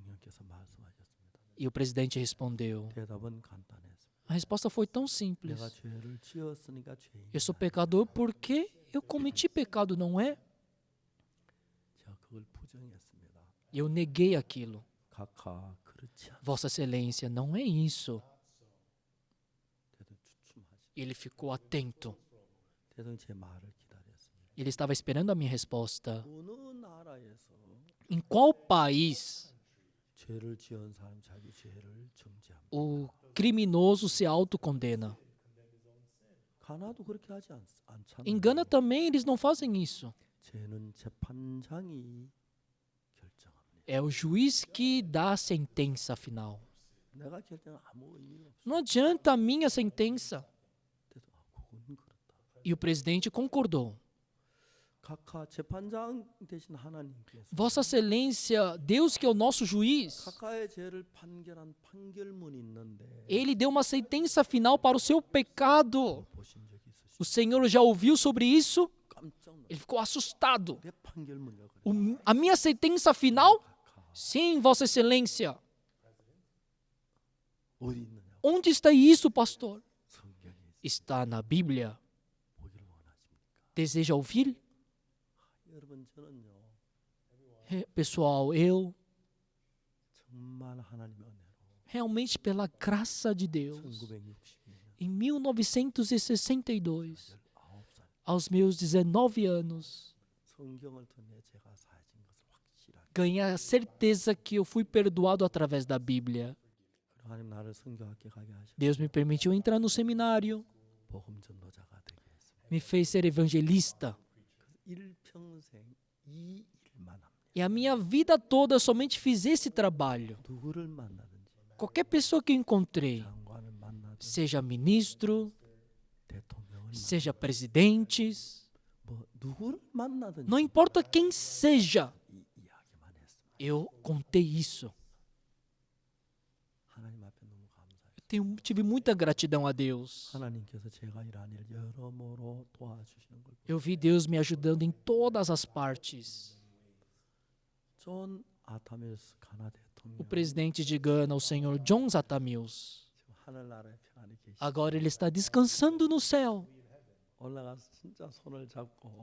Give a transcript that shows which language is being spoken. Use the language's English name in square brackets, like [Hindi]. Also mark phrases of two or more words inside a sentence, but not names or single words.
[Portuguese] E o presidente respondeu: [Korean] 대답은 간단했어요. [Portuguese] A resposta foi tão [Korean] 내가 [Portuguese] simples. [Korean] 죄를 지었으니까 죄인이다. [Portuguese] Eu sou pecador porque eu cometi pecado, não é? [Korean] 제가 그걸 부정했습니다. [Portuguese] Eu neguei aquilo. [Korean] 각하 그렇지 않다. [Portuguese] Vossa Excelência, não é isso. [Korean] 대통령 주춤하시. [Portuguese] Ele ficou atento. [Korean] 대통령 제 말을 기다렸습니다. [Portuguese] Ele estava esperando a minha resposta. [Korean] 어느 나라에서 [Portuguese] Em qual país [Korean] 죄를 지은 사람 자기 죄를 정죄합니다. [Portuguese] o criminoso se autocondena? [Korean] 가나도 그렇게 하지 않잖아요. [Portuguese] Em Gana também eles não fazem isso. [Korean] 죄는 재판장이 결정합니다. [Portuguese] É o juiz que dá a sentença final. [Korean] 내가 결정은 아무 의미가 없어. [Portuguese] Não adianta a minha sentença. [Korean] 그건 그렇다. [Portuguese] E o presidente concordou. [Korean] 각하 재판장 대신 하나님께서 [Portuguese] Vossa Excelência, Deus que é o nosso juiz, [Korean] 각하의 죄를 판결한 판결문이 있는데 [Portuguese] ele deu uma sentença final para o seu pecado. [Korean] 보신 적이 있으시죠? [Portuguese] O Senhor já ouviu sobre isso? [Korean] 깜짝 놀랐어요. [Portuguese] Ele ficou assustado. [Korean] 내 판결문이라고 그래요. [Portuguese] A minha sentença final? [Korean] 각하 [Portuguese] Sim, Vossa Excelência. [Korean] 어디 있느냐? [Portuguese] Onde está isso, pastor? [Korean] 성경에 [Portuguese] Está na Bíblia. [Korean] 보기를 원하십니까? [Portuguese] Deseja ouvir? [Korean] 여러분 저는요 [Portuguese] Pessoal, eu [Korean] 정말 하나님의 은혜로 [Portuguese] realmente pela graça de Deus, [Korean] 1962년 [Portuguese] em 1962, [Korean] 19살 [Portuguese] aos meus 19 anos, [Korean] 성경을 통해 제가 사해진 것을 확실하게 [Portuguese] ganhei a certeza que eu fui perdoado através da Bíblia. [Korean] 하나님 나를 성경학교 가게 하시고 [Portuguese] Deus me permitiu entrar no seminário, [Korean] 복음 전도자가 되게 했습니다. [Portuguese] me fez ser evangelista. [Korean] 일평생 이 일만 합니다. [Portuguese] E a minha vida toda eu somente fiz esse trabalho. [Korean] 누구를 만나든지 [Portuguese] Qualquer pessoa que eu encontrei, [Korean] 장관을 만나든지 [Portuguese] seja ministro, [Korean] 대통령을 [Portuguese] seja presidentes, [Korean] 뭐 누구를 만나든지 [Portuguese] não importa quem seja, [Korean] 이 이야기만 했습니다. [Portuguese] eu contei isso. [Korean] 하나님 앞에 너무 감사해요. [Portuguese] Tive muita gratidão a Deus. [Korean] 하나님께서 제가 일한 일 여러모로 도와주시는 걸 [Portuguese] Eu vi Deus me ajudando em todas as partes. [Korean] 존 아타밀스 가나 [Portuguese] O [Korean] 대통령 [Portuguese] presidente de Gana, o senhor John Atta Mills, [Korean] 지금 하늘나라에 편안히 계시고 [Portuguese] agora ele está descansando no céu. [Korean] 올라가서 진짜 손을 잡고